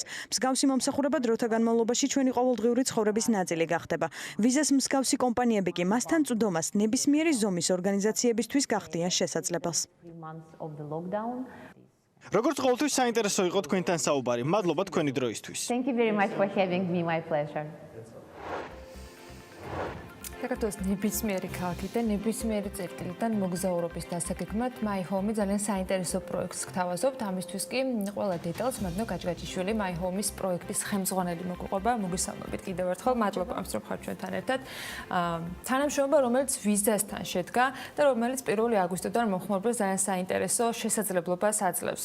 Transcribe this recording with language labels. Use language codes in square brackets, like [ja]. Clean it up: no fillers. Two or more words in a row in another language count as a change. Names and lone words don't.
[ka] მსგავსი მომსახურება დროთა განმავლობაში ჩვენი ყოველდღიური ცხოვრების ნაწილი გახდება. ვიზას მსგავსი კომპანიები კი მასთან წვდომას ნებისმიერი ზომის ორგანიზაციებისთვის გახდიან შესაძლებელს. როგორც ყოველთვის საინტერესო იყო თქვენთან საუბარი. მადლობა თქვენი დროისთვის. [en] Thank you very much for having me. My pleasure. [ka] საქართველოს ნებისმიერი ქალაქი და ნებისმიერი წერტილიდან მოგზაურობის დასაგეგმად My Home ძალიან საინტერესო პროექტს გთავაზობთ. ამისთვის კი ყველა დეტალს მადნო გაჭგაჭიშვილი My Home-ის პროექტის ხელმძღვანელი მოგუყვება. მოგესალმებით კიდევ ერთხელ. მადლობა ამის რომ ხართ ჩვენთან ერთად. თანამშრომლობა, რომელიც ვიზასთან შედგა და რომელიც 1 აგვისტოდან მომხმარებელს ძალიან საინტერესო შესაძლებლობას აძლევს.